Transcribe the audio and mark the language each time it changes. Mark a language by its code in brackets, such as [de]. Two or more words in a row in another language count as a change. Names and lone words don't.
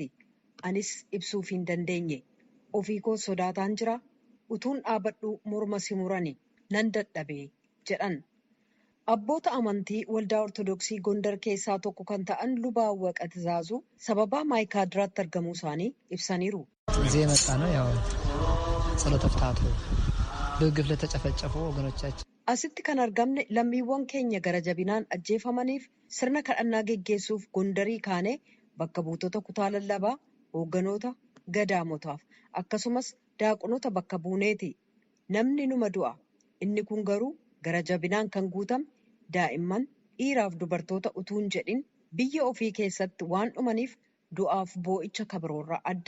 [om] Anis ibsuuf hin dandeenye. Ofii koo sodaataan jira. Utuun dhaabadhu morma simurani nan dadhabee jedhan. Abboota amantii waldaa Ortodoksii Gondar keessaa tokko kan ta'an Lubaa Awwaqaa Tizaazuu sababaa maayikaadiraatti argamuu isaanii ibsaniiru. [am] እዚህ የመጣ ነው ያው ጸሎተ ፍትሐቱ በግፍ ለተጨፈጨፉ ወገኖቻችን [om] asitti kan argamne lammiiwwan keenya gara jabinaan ajjeefamaniif sirna kadhannaa geggeessuuf Gondarii kaanee bakka buutota kutaa lallabaa hoogganoota gadaamotaaf akkasumas daaqonota bakka buuneeti. Namni numa du'a. Inni kun garuu gara jabinaan kan guutame daa'imman dhiiraaf dubartoota utuu hin jedhin biyya ofii keessatti waan dhumaniif du'aaf boo'icha kabroorraa adda.